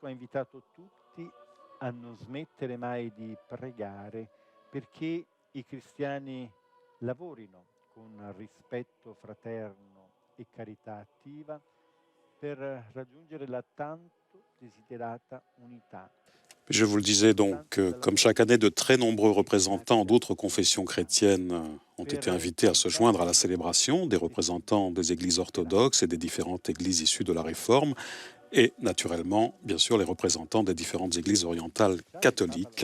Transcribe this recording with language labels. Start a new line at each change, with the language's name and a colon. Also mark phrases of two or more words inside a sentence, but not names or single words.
Italian: ha invitato tutti a non smettere mai di pregare perché i cristiani lavorino con rispetto fraterno e carità attiva per raggiungere la tanto desiderata unità.
French: Je vous le disais donc, comme chaque année, de très nombreux représentants d'autres confessions chrétiennes ont été invités à se joindre à la célébration, des représentants des églises orthodoxes et des différentes églises issues de la Réforme, et naturellement, bien sûr, les représentants des différentes églises orientales catholiques.